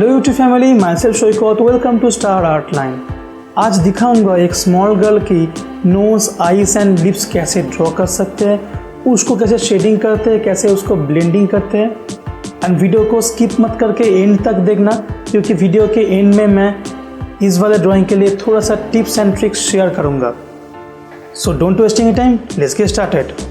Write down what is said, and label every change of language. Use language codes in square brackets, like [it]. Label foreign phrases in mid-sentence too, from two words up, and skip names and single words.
[en] YouTube family, myself Shoykot, welcome to STAR ARTLINE। [hi] आज दिखाऊंगा एक [en] small girl [hi] की [en] nose, eyes and lips [hi] कैसे ड्रॉ कर सकते हैं, उसको कैसे शेडिंग करते हैं, कैसे उसको ब्लेंडिंग करते हैं। एंड वीडियो को स्किप मत करके एंड तक देखना, क्योंकि वीडियो के एंड में मैं इस वाले ड्राइंग के लिए थोड़ा सा [en] tips and tricks [hi] शेयर करूंगा। [en] so don't wasting time, let's get started.